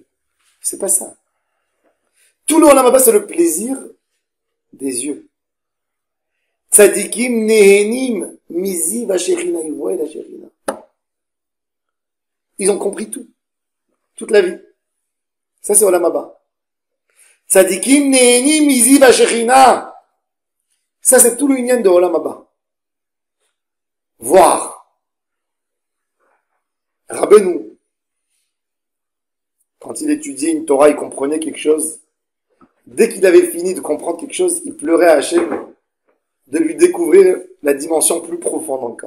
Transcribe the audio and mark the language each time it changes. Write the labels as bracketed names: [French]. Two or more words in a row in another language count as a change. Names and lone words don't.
[French] C'est pas ça. Tout le [Hebrew] עולם הבא, [French] c'est le plaisir des yeux. [Hebrew] צדיקים נהנים מזיו השכינה, [French] ils voient la shechina. Ils ont compris tout. Toute la vie. Ça, c'est [Hebrew] עולם הבא. צדיקים נהנים מזיו השכינה. [French] Ça, c'est tout le union de [Hebrew] עולם הבא. [French] Voir. Rabbeinu, quand il étudiait une Torah, il comprenait quelque chose. Dès qu'il avait fini de comprendre quelque chose, il pleurait à Hachem de lui découvrir la dimension plus profonde encore.